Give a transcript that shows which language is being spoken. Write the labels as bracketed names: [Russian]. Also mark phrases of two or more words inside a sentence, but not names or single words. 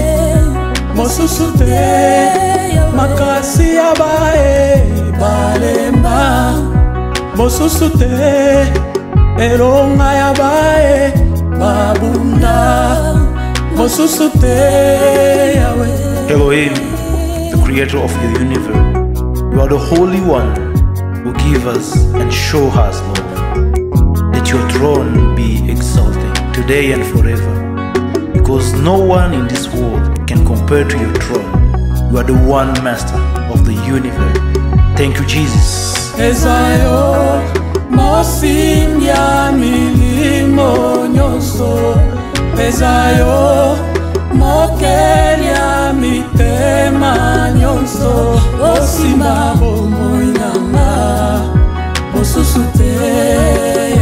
[Lingala] Mosusu te, makasi ya bae balemba. Mosusu te, elonga ya bae babunda. Mosusu te, Yahweh. [English] Elohim, the creator of the universe, you are the Holy One who give us and show us love. Let your throne be exalted today and forever, because no one in this world can compare to your throne. You are the one master of the universe. Thank you, Jesus. [Lingala] Ezayo mosimya milimo nyonso. Ezayo mokelia mitema nyonso. Osimba bomoinanga mosusu te.